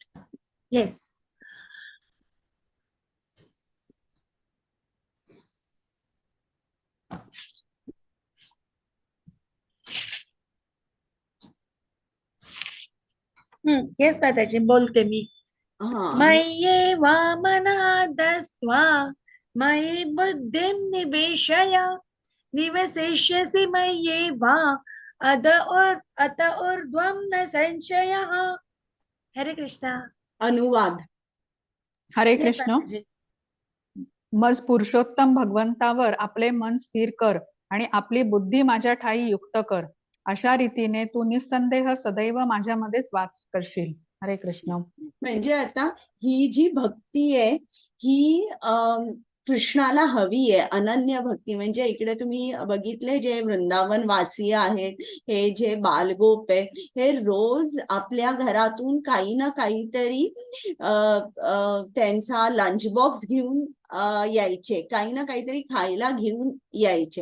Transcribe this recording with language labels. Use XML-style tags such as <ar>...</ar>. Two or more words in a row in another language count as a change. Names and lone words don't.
<mr>येस. येस माताजी, बोलते मी. हा,</mr> <sa>मय्येव मनादस्त्वा मयि बुद्धिं निवेशय निवसिष्यसि मय्येव अत ऊर्ध्वं न संशयः.</sa> <mr>हरे कृष्णा. अनुवाद. हरे येस कृष्ण. माताजी. मज पुरुषोत्तम भगवंतावर आपले मन स्थिर कर आणि आपली बुद्धी माझ्या ठाई युक्त कर. अशा रीतीने तू निस्संदेह सदैव माझ्यामध्येच वास करशील. हरे कृष्ण. म्हणजे आता ही जी भक्ती आहे ही कृष्णाला हवी आहे, अनन्य भक्ती. म्हणजे इकडे तुम्ही बघितले जे वृंदावन वासी आहेत, हे जे बालगोप आहे, हे रोज आपल्या घरातून काही ना काहीतरी त्यांचा</mr> <en>lunch box</en> <mr>घेऊन यायचे, काही ना काहीतरी खायला घेऊन यायचे.</mr>